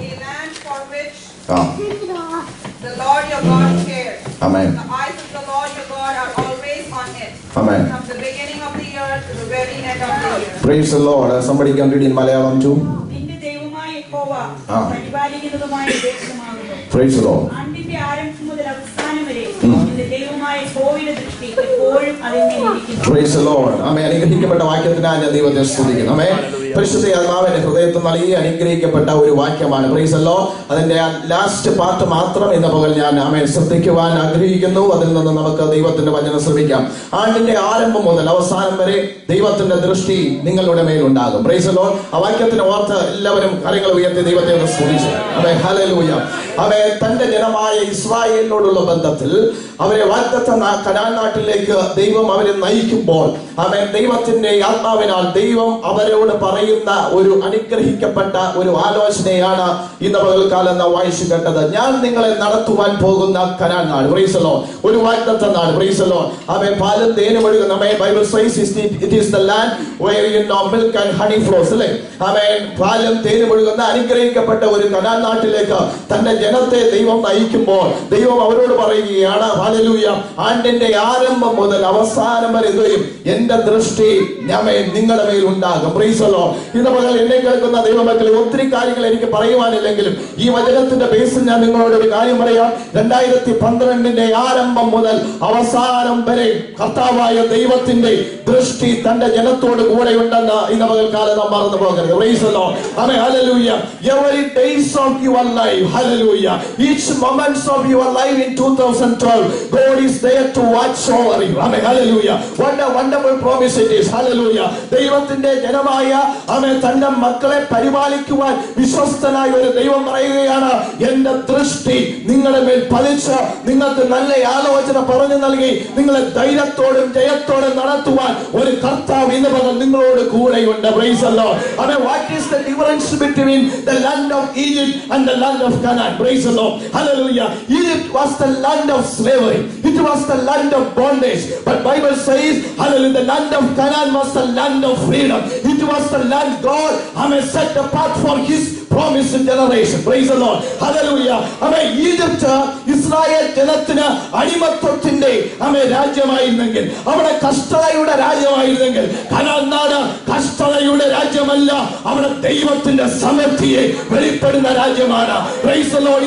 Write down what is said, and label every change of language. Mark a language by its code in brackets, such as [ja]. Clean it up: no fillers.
[en] A land for which the Lord your God cares. Amen. The eyes of the Lord your God are always on it. Amen. From the beginning of the year to the very end of the year. Praise the Lord. Somebody can read in Malayalam too. [ml] നിന്റെ ദൈവമായ യഹോവ പരിപാലിക്കുന്നതുമായ ദേശമാകുന്നു. [en] Praise the Lord. [ml] അന്ത്യത്തെ ആരംഭം മുതൽ അവസാനം വരെ നിന്റെ ദൈവമായ യഹോവയുടെ ദൃഷ്ടി എപ്പോഴും അതിന്മേൽ ഇരിക്കുന്നു. [en] Praise the Lord. [ml] അനുഗ്രഹിക്കപ്പെട്ട വാക്യത്തിനായി ഞാൻ ദൈവത്തെ സ്തുതിക്കുന്നു. പരിശുദ്ധ ആത്മാവിന്റെ ഹൃദയത്തിൽ നൽകി അനുഗ്രഹിക്കപ്പെട്ട ഒരു വാക്യമാണ്. Praise the Lord. അതിന്റെ ലാസ്റ്റ് പാർട്ട് മാത്രം ഇന്ന് പകൽ ഞാൻ ശ്രദ്ധിക്കുവാൻ ആഗ്രഹിക്കുന്നു. അതിൽ നിന്ന് നമുക്ക് ദൈവത്തിന്റെ വചനം ശ്രമിക്കാം. ആണ്ടിന്റെ ആരംഭം മുതൽ അവസാനം വരെ ദൈവത്തിന്റെ ദൃഷ്ടി നിങ്ങളുടെ മേലുണ്ടാകും. Praise the Lord. ആ വാക്യത്തിന് ഓർത്ത് എല്ലാവരും കരങ്ങൾ ഉയർത്തി ദൈവത്തെ സ്തുതിച്ചു. ഹല്ലേലൂയ. തന്റെ ജനമായ ഇസ്രായേലിനോടുള്ള ബന്ധത്തിൽ അവരെ വാഗ്ദത്ത കനാൻ നാട്ടിലേക്ക് ദൈവം അവരെ നയിക്കുമ്പോൾ ദൈവത്തിന്റെ ആത്മാവിനാൽ ദൈവം അവരോട് പറയുന്ന ഒരു അനുഗ്രഹിക്കപ്പെട്ട ഒരു ആലോചനയാണ് ഇന്ന് പകൽക്കാലം നാം വായിച്ചു കേട്ടത്. ഞാൻ നിങ്ങളെ നടത്തുവാൻ പോകുന്ന കനാൻ നാട്. Praise the Lord. ഒരു വാഗ്ദത്ത നാട്. Praise the Lord. പാലും തേനും ഒഴുകുന്ന [en] Bible says it is the land where milk and honey flows. [ml] അല്ലേ? പാലും തേനും ഒഴുകുന്ന അനുഗ്രഹിക്കപ്പെട്ട ഒരു കനാൻ നാട്ടിലേക്ക് തന്റെ ജനത്തെ ദൈവം നയിക്കുമ്പോൾ ദൈവം അവരോട് പറയുകയാണ്, ഹല്ലേലൂയ, ആണ്ടിന്റെ ആരംഭം മുതൽ അവസാനം വരെ എന്തും എന്റെ ദൃഷ്ടി നിങ്ങളുടെ മേൽ ഉണ്ടാകും. Praise the Lord. ഇന്ന് പകൽ എന്നെ കേൾക്കുന്ന ദൈവമക്കളെ, ഒത്തിരി കാര്യങ്ങൾ എനിക്ക് പറയുവാനില്ലെങ്കിലും ഈ വചനത്തിന്റെ ബേസിൽ ഞാൻ നിങ്ങളോട് ഒരു കാര്യം പറയാം. 2012 ആരംഭം മുതൽ അവസാനം വരെ കർത്താവായ ദൈവത്തിന്റെ ദൃഷ്ടി തന്റെ ജനത്തോട് കൂടെ ഉണ്ടെന്ന് ഇന്ന് പകൽക്കാലം നാം മറന്നു പോകരുത്. Praise the Lord. Hallelujah. [en] Every days of your life, hallelujah, each moments of your life in 2012, God is there to watch over you. Amen. Hallelujah. What a wonderful promise it is. Hallelujah. [ml] ദൈവത്തിന്റെ ജനമായ തന്റെ മക്കളെ പരിപാലിക്കുവാൻ വിശ്വസ്തനായ ഒരു ദൈവം പറയുകയാണ്, എന്റെ ദൃഷ്ടി നിങ്ങളുടെ മേൽ പതിച്ച് നിങ്ങൾക്ക് നല്ല ആലോചന പറഞ്ഞു നൽകി നിങ്ങളെ ധൈര്യത്തോടും ജയത്തോടും നടത്തുവാൻ ഒരു കർത്താവ് ഇന്ന് പകൽ നിങ്ങളോട് കൂടെയുണ്ട്. [en] Praise the Lord. What is the difference between the land of Egypt and the land of Canaan? Praise the Lord. Hallelujah. Egypt was the land of slavery. It was the land of bondage. But Bible says, hallelujah, the land of Canaan was the land of freedom. It was the land God set apart for his promised generation. Praise the Lord. Hallelujah. [ml] Egypt Israel ജനത്തിന് അടിമത്തത്തിന്റെ രാജ്യമായിരുന്നെങ്കിൽ, അവിടെ കഷ്ടതയുടെ രാജ്യമായിരുന്നെങ്കിൽ, Canaan നാട് കഷ്ടതയുടെ രാജ്യമല്ല, അവിടെ ദൈവത്തിന്റെ സമൃദ്ധിയെ വെളിപ്പെടുന്ന രാജ്യമാണ്. Praise the Lord.